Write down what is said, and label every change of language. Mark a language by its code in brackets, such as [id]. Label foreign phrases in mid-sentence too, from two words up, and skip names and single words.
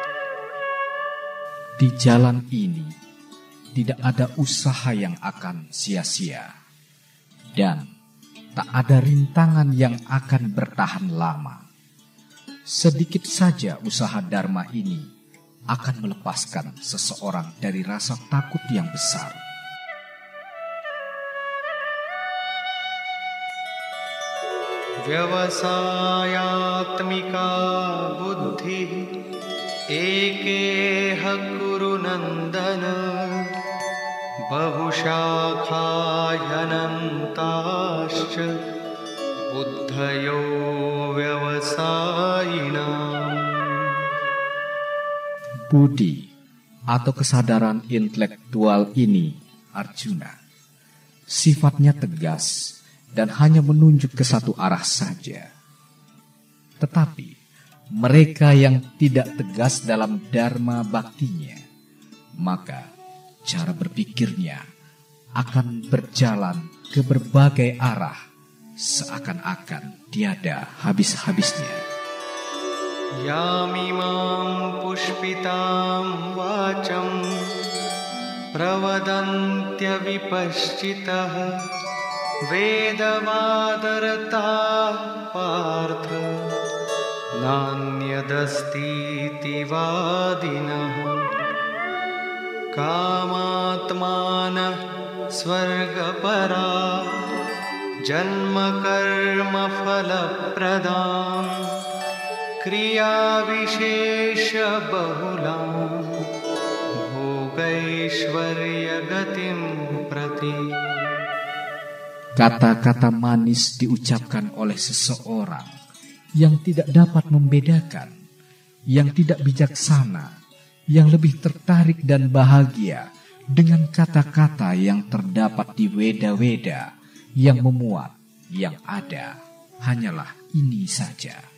[id] Di jalan ini tidak ada usaha yang akan sia-sia, dan tak ada rintangan yang akan bertahan lama. Sedikit saja usaha dharma ini akan melepaskan seseorang dari rasa takut yang besar. [sa] Vyavasayatmika buddhi ekeha kuru nandana bahushakhāyanantāsca buddhayo vyavasayinam. [id] Budi atau kesadaran intelektual ini, Arjuna, sifatnya tegas dan hanya menunjuk ke satu arah saja. Tetapi mereka yang tidak tegas dalam dharma baktinya, maka cara berpikirnya akan berjalan ke berbagai arah, seakan-akan tiada habis-habisnya. [sa] Yamimam pushpitam vacham pravadantya vipaschitah vedavadartah partha nanyadastiti vadinah kamatmana swargapara janma karma phalapradam kriya vishesha bahulam bhogaishwarya gatim prati. [id] Kata-kata manis diucapkan oleh seseorang yang tidak dapat membedakan, yang tidak bijaksana, yang lebih tertarik dan bahagia dengan kata-kata yang terdapat di Weda-Weda yang memuat, yang ada hanyalah ini saja.